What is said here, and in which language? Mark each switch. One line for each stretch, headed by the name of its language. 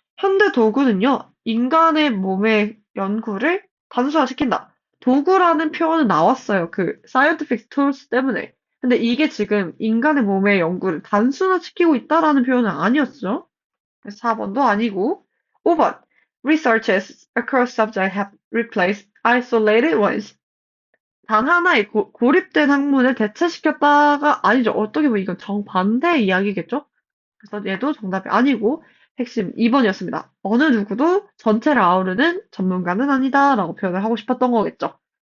Korean: 현대 도구는요, 인간의 몸의 연구를 단순화시킨다. 도구라는 표현은 나왔어요. 그 scientific tools 때문에. 근데 이게 지금 인간의 몸의 연구를 단순화시키고 있다라는 표현은 아니었죠. 그래서 4번도 아니고 5번.
English: Researches across subjects have replaced isolated ones.
Korean: 단 하나의 고립된 학문을 대체시켰다가 아니죠. 어떻게 보면 이건 정반대의 이야기겠죠? 그래서 얘도 정답이 아니고 핵심 2번이었습니다. 어느 누구도 전체를 아우르는 전문가는 아니다 라고 표현을 하고 싶었던 거겠죠.